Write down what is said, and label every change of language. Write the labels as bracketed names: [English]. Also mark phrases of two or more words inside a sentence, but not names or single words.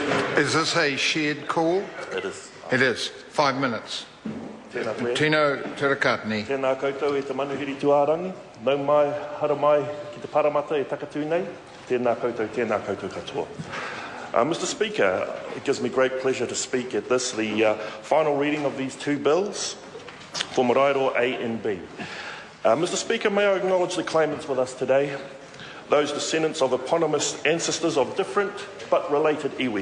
[English] Is this a shared call? It is. It is. 5 minutes. [Māori] Tēnā koe. Tino Terakatini. Tēnā koutou e te manuhiri tuārangi. Nau mai, hara mai, ki te paramata e takatū nei. Tēnā koutou katoa. [English] Mr. Speaker, it gives me great pleasure to speak at this, the final reading of these two bills for Maraeroa A and B. Mr. Speaker, may I acknowledge the claimants with us today, those descendants of eponymous ancestors of different but related iwi.